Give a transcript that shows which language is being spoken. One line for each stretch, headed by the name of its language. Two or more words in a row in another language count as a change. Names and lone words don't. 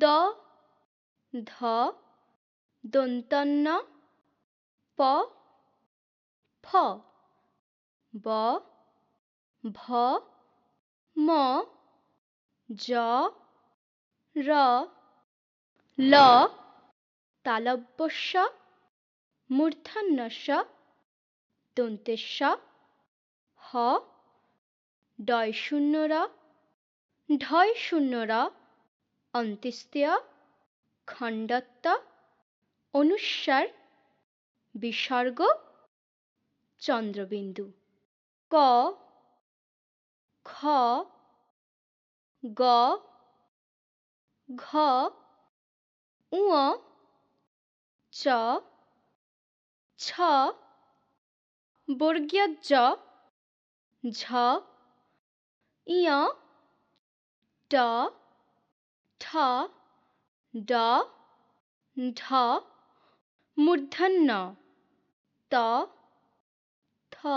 Bangla: ধ দন্তন্য প ফ ব ভ ম জ র ল তালব্যস্য মূর্ধন্যস্য দন্তেস্য হ ডয় শূন্য র ঢয় শূন্য র অন্ত্যেস্য খণ্ডত্ব অনুস্বার বিসর্গ চন্দ্রবিন্দু। ক খ গ ঘ ঙ চ ছ বর্গীয় জ ঝ ইয় ট ঠ ড ঢ মূর্ধন্য ত থ